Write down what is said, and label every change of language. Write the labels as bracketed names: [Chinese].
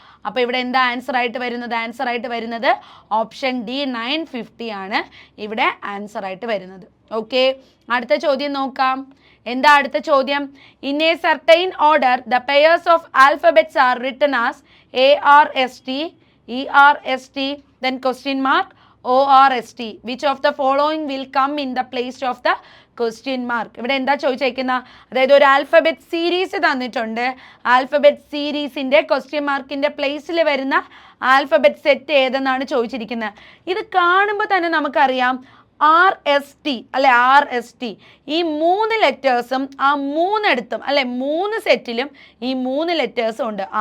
[Malayalam] അപ്പോൾ ഇവിടെ എന്താ ആൻസർ ആയിട്ട് വരുന്നത്, ആൻസർ ആയിട്ട് വരുന്നത് ഓപ്ഷൻ ഡി 950 ആണ് ഇവിടെ ആൻസർ ആയിട്ട് വരുന്നത്. ഓക്കെ, അടുത്ത ചോദ്യം നോക്കാം. എന്താ അടുത്ത ചോദ്യം? [English] In a certain order the pairs of alphabets are written as ARST, ERST, then question mark ORST. Which of the following will come in the place of the question mark? [Malayalam] ഇവിടെ എന്താ ചോദിച്ചേക്കുന്ന, അതായത് ഒരു ആൽഫബറ്റ് സീരീസ് തന്നിട്ടുണ്ട്. Alphabet സീരീസിൻ്റെ question മാർക്കിൻ്റെ പ്ലേസിൽ വരുന്ന alphabet set ഏതെന്നാണ് ചോദിച്ചിരിക്കുന്നത്. ഇത് കാണുമ്പോൾ തന്നെ നമുക്കറിയാം RST അല്ലെ, RST. ഈ 3 ലെറ്റേഴ്സും ആ 3 അല്ലെ 3 സെറ്റിലും ഈ 3 ലെറ്റേഴ്സും ഉണ്ട്.